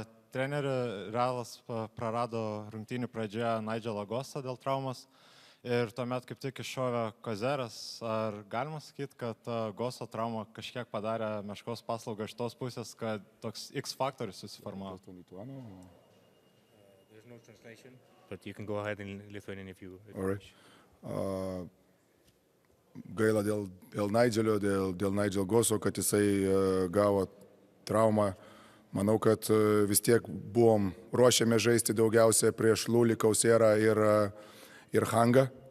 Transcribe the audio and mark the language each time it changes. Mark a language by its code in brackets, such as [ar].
[lt] Treneri Realas prarado rungtynių pradžioje Nigelą Gostą dėl traumos ir tuomet kaip tik iššovė Kozeras. Ar galima sakyti, kad Gosto trauma kažkiek padarė Meškos paslaugą iš tos pusės, kad toks X faktorius susiformavo? [en] There's no translation, but you can go ahead in Lithuanian if you wish. [lt] Gaila dėl Nigelio, dėl Nigel Goso, kad jisai gavo traumą. Manau, kad vis tiek buvom ruošiame žaisti daugiausia prieš Lulį, Kauserą ir Hangą.